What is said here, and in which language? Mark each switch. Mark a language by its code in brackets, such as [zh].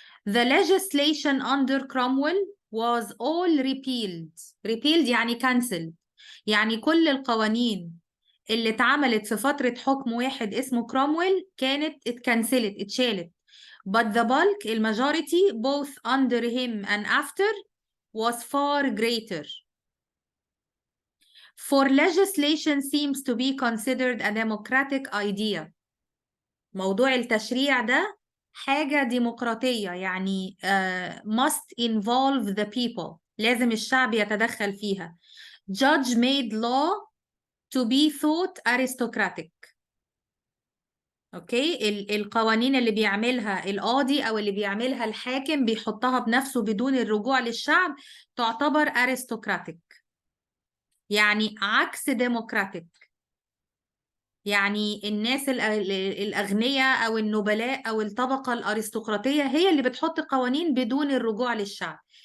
[en] The legislation under Cromwell was all repealed. Repealed يعني cancelled. [ar] يعني كل القوانين اللي اتعملت في فترة حكم واحد اسمه كرومويل كانت اتشالت. [en] But the bulk, المajority, both under him and after, was far greater. For legislation seems to be considered a democratic idea. [ar] موضوع التشريع ده حاجة ديمقراطية، يعني [en] must involve the people. [ar] لازم الشعب يتدخل فيها. [en] Judge made law to be thought aristocratic. [ar] اوكي، القوانين اللي بيعملها القاضي او اللي بيعملها الحاكم بيحطها بنفسه بدون الرجوع للشعب تعتبر aristocratic، يعني عكس democratic. يعني الناس الأغنياء أو النبلاء أو الطبقة الأرستقراطية هي اللي بتحط قوانين بدون الرجوع للشعب.